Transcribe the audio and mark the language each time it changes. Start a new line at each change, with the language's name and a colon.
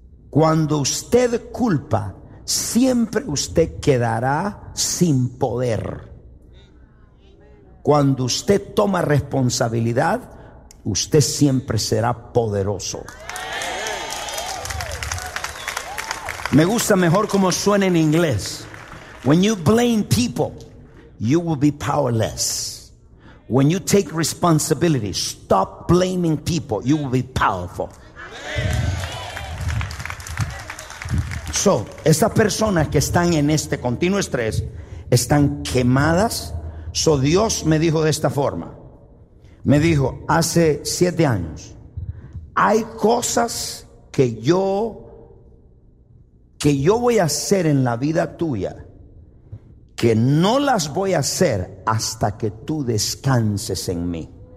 Spanish: Cuando usted culpa, siempre usted quedará sin poder. Cuando usted toma responsabilidad, usted siempre será poderoso. Me gusta mejor cómo suena en inglés.
English: When you blame people, you will be powerless. When you take responsibility, stop blaming people, you will be powerful.
Spanish: So, esas personas que están en este continuo estrés están quemadas. So, Dios me dijo de esta forma. Me dijo hace 7 años, hay cosas que yo voy a hacer en la vida tuya, que no las voy a hacer hasta que tú descanses en mí.